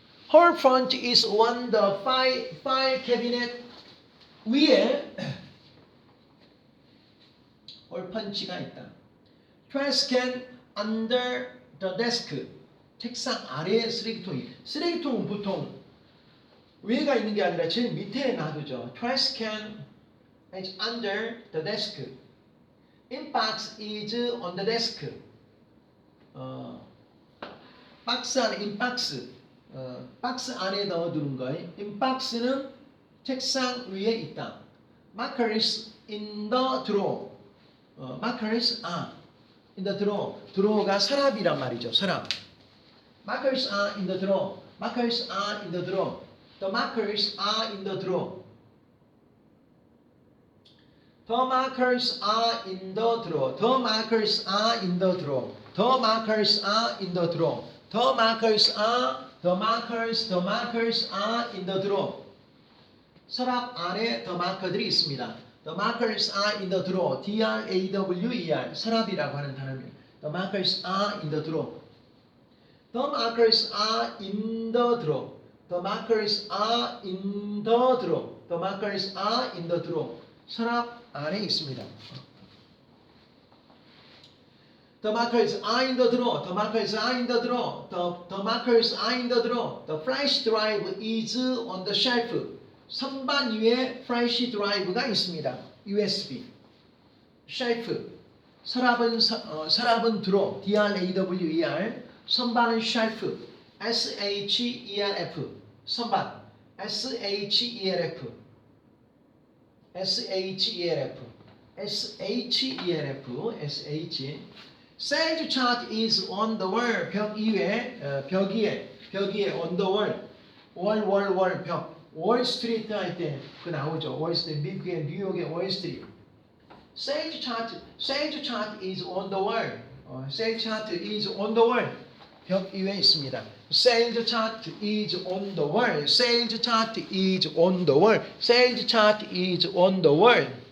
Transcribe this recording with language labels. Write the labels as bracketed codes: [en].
[en] Her front is on the file cabinet. [ko] 위에 [en] her punch [ko] 가 있다. [en] Trash can under the desk. [ko] 책상 아래에 쓰레기통이. 쓰레기통은 보통 위에가 있는 게 아니라 제일 밑에 놔두죠. [en] Trash can is under the desk. Inbox is on the desk. [ko] 박스 안에 [en] inbox. [ko] 박스 안에 넣어두는 거예요. In box는 책상 위에 있다. [en] Markers in the drawer. Markers are in the drawer. [ko] drawer가 서랍이란 말이죠. 서랍. [en] Markers are in the drawer. Markers are in the drawer. The markers are in the drawer. The markers are in the drawer. The markers are in the drawer. The markers are in the drawer. The markers are the markers are in the drawer. [ko] 서랍 안에 [en] the marker [ko] 들이 있습니다. [en] The markers are in the drawer. D-R-A-W-E-R. [ko] 서랍이라고 하는 단어입니다. [en] The markers are in the drawer. The markers are in the drawer. The markers are in the drawer. The markers are in the drawer. [ko] 서랍 안에 있습니다. [en] The markers are in the drawer. The markers are in the drawer. The markers are in the drawer. The flash drive is on the shelf. [ko] 선반 위에 flash drive가 있습니다. [en] USB. shelf. [ko] 서랍은 [en] drawer. D-R-A-W-E-R. [ko] 선반은 [en] shelf. S-H-E-L-F. [ko] 선반. [en] S-H-E-L-F. S-H-E-L-F. S-H-E-L-F. S-H. Sales chart is on the wall. [ko] 벽 위에, 벽 위에 [en] on the wall. [ko] 월, 벽. 월스트리트 할 때 그 나오죠. 월스트리트, 미국의 뉴욕의 월스트리트. [en] Sales chart is on the wall. Sales chart is on the wall. [ko] 벽 위에 있습니다. [en] Sales chart is on the wall. Sales chart is on the wall. Sales chart is on the wall.